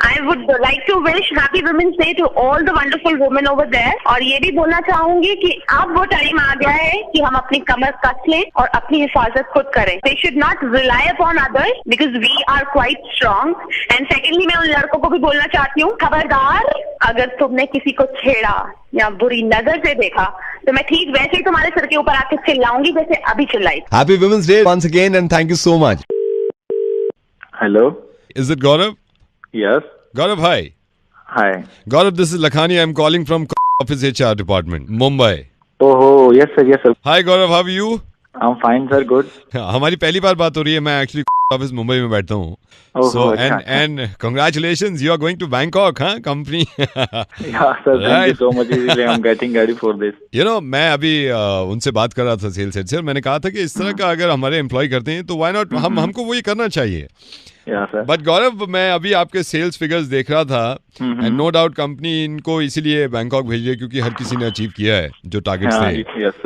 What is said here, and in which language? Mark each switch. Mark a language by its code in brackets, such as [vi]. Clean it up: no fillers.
[en] I would like to wish happy women's day to all the wonderful women over there, [hi] और ये भी बोलना चाहूंगी कि अब वो टाइम आ गया है कि हम अपनी कमर कस लें और अपनी हिफाजत खुद करें। [en] They should not rely upon others because we are quite strong. [hi] And secondly, मैं उन लड़कों को भी बोलना चाहती हूँ, खबरदार अगर तुमने किसी को छेड़ा या बुरी नजर से देखा तो मैं ठीक वैसे ही तुम्हारे सर के ऊपर आके चिल्लाऊंगी जैसे अभी चिल्लाई। [en] Happy Women's Day once again and thank you so much. Hello. Is it Gaurav? Yes. Gaurav, hi. Hi. Gaurav, this is Lakhani. I'm calling from office HR department, Mumbai. Oh, yes sir, yes sir. Hi Gaurav, how are you? I'm fine sir, good. [hi] हमारी पहली बार बात हो रही है। मैं actually office Mumbai में बैठता हूँ। [en] So and congratulations, you are going to Bangkok, huh? Company. Yeah sir, thank you so much. I'm getting ready for this. You know, [hi] मैं अभी उनसे बात कर रहा था सेल्स हेड से, और मैंने कहा था कि इस तरह का अगर हमारे एम्प्लॉय करते हैं तो व्हाई नॉट हमको वही करना चाहिए। बट गौरव, मैं अभी आपके सेल्स फिगर्स देख रहा था एंड नो डाउट कंपनी इनको इसीलिए बैंकॉक भेजी है क्योंकि हर किसी ने अचीव किया है जो टारगेट्स थे।